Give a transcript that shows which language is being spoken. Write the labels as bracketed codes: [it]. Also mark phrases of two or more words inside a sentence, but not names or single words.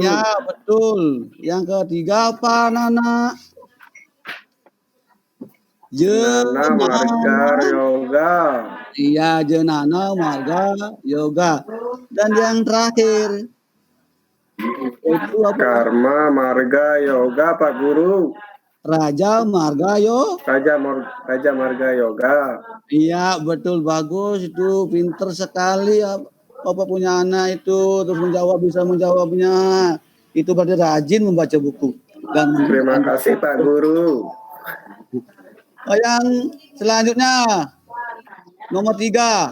[id] Ya, betul. Yang ketiga apa, Nana? Jenana marga yoga. Iya, jenana marga yoga. Dan yang terakhir itu apa? Karma marga yoga, Pak Guru. Raja marga Raja marga yoga. Iya, betul, bagus itu, pinter sekali ya. Bapak punya anak itu terus bisa menjawabnya. Itu berarti rajin membaca buku. Dan terima kasih Pak Guru. Yang selanjutnya nomor 3.